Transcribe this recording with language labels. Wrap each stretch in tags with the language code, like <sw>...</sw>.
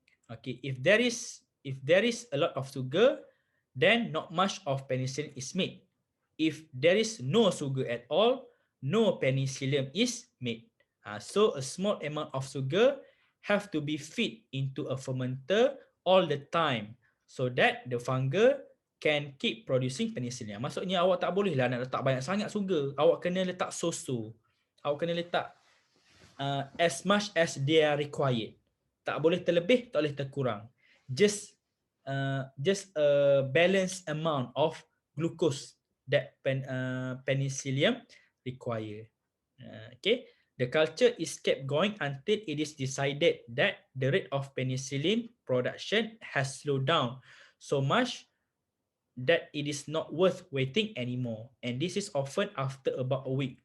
<en>Okay, if there is a lot of sugar, then not much of penicillin is made. If there is no sugar at all, no penicillium is made. So a small amount of sugar have to be fed into a fermenter all the time so that the fungus can keep producing penicillin.</en> <ms>Maksudnya awak tak boleh lah nak letak banyak sangat sugar. Awak kena letak so-so. Awak kena letak</ms> <en>as much as they are required.</en> <ms>Tak boleh terlebih, tak boleh terkurang.</ms> <en>Just a balanced amount of glucose that penicillium require. Okay, the culture is kept going until it is decided that the rate of penicillin production has slowed down so much that it is not worth waiting anymore, and this is often after about a week.</en>